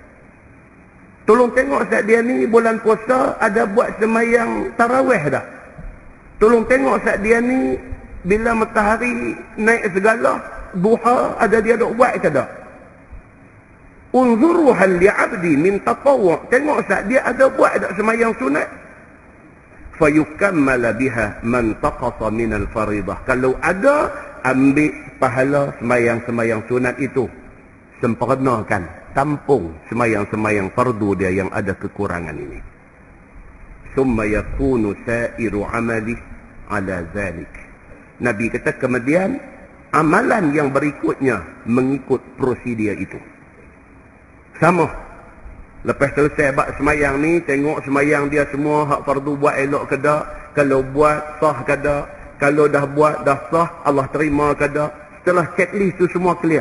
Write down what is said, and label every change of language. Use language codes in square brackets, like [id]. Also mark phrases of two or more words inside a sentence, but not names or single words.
[ms] Tolong tengok saat dia ni, bulan puasa ada buat semayang tarawih tak? Tolong tengok saat dia ni, bila matahari naik segala, duha ada dia duk buat ke tak? [ar] انظروا هل لعبدي من تطوع'. [ms] Tengok saat dia ada buat tak semayang sunat? [ar] فيكمل بها ما انتقص من الفريضة. [ms] Kalau ada, ambil pahala semayang-semayang sunat itu, sempurnakan, tampung semayang-semayang fardu dia yang ada kekurangan ini. [ar] ثم يكون سائر عمله على ذلك. [ms] Nabi kata kemudian amalan yang berikutnya mengikut prosedur itu. Sama. Lepas selesai bab semayang ni, tengok semayang dia semua hak fardu buat elok ke tak? Kalau buat sah ke tak? Kalau dah buat dah sah, Allah terima ke tak? Setelah checklist tu semua clear.